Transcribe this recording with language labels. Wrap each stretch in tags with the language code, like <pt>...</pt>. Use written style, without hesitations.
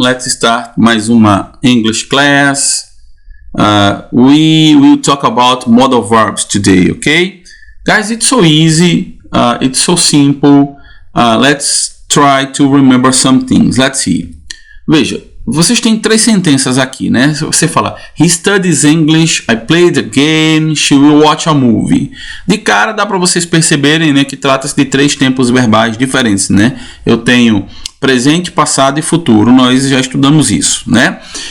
<en>Let's start</en> <pt>mais uma</pt> <en>English class. We will talk about modal verbs today, okay? Guys, it's so easy, it's so simple. Let's try to remember some things. Let's see.</en> <pt>Veja, vocês têm três sentenças aqui, né? Você fala,</pt> <en>he studies English, I played a game, she will watch a movie.</en> <pt>De cara dá para vocês perceberem, né, que trata-se de três tempos verbais diferentes, né? Eu tenho presente, passado e futuro. Nós já estudamos isso, né?</pt>